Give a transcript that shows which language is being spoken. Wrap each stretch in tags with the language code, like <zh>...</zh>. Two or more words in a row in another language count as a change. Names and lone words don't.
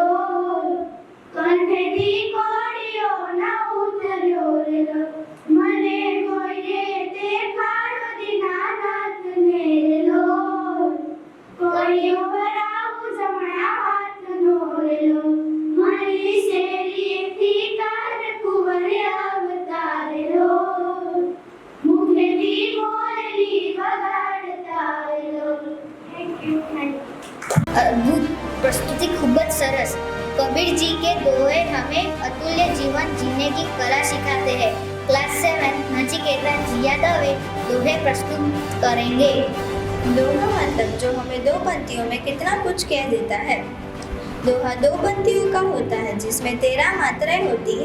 <gu>કંઠેથી કોળીઓ ના ઉતર્યો રેલો, મને કોઈએ દેખાડો દીનાનાથને રેલો, કોળીઓ ભરાવું જમણા હાથનો રેલો, મારી શેરીએથી કાનકુંવર આવતા રેલો, મુખેથી મોરલી વગાડતા રેલો. અદ્ભુત પ્રસ્તુતિ ખૂબ જ સરસ.</gu> <hi>कबीर जी के दोहे हमें अतुल्य जीवन जीने की कला सिखाते हैं. क्लास 7 नचिकेता जिया दवे दोहे प्रस्तुत करेंगे. दोहा मतलब जो हमें दो पंक्तियों में कितना कुछ कह देता है. दोहा दो पंक्तियों का होता है जिसमें 13 मात्राएं होती है.</hi>